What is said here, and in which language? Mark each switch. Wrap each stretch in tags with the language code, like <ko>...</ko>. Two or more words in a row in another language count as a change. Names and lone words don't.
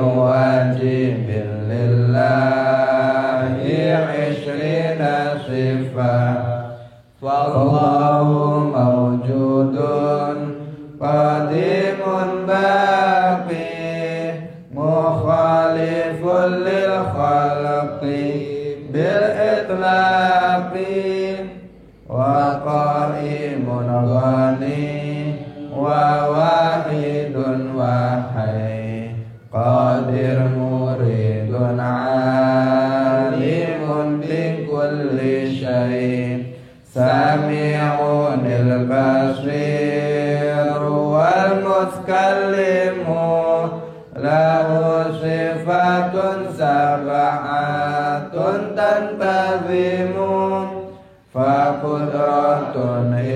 <ar>واجب لله عشرين صفة فالله موجود قديم باق مخالف للخلق بالإطلاق وقائم غني وواحد وحي قدير مريد عليم بكل شيء سميع البصير والمتكلم له صفات سبعة تنتظم فقدرة</ar>